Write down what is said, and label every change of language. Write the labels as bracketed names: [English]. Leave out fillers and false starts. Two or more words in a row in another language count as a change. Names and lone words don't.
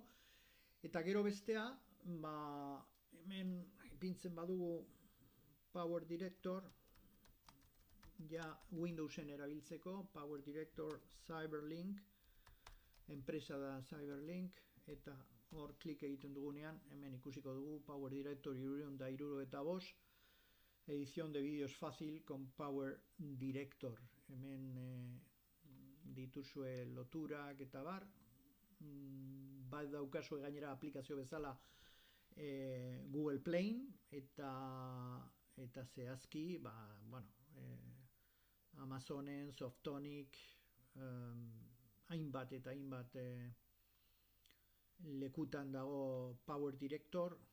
[Basque] Eta gero bestea, hemen ipintzen badugu Power Director, Windowsen erabiltzeko, Power Director Cyberlink, enpresa da Cyberlink, eta hor klik egiten dugunean, hemen ikusiko dugu Power Director 365, [Spanish] edición de vídeos fácil con [Basque] Power Director. Hemen dituzue loturak eta bat daukazue gainera aplikazio bezala Google Play eta zehazki Amazonen, Softonic, hainbat lekutan dago Power Director,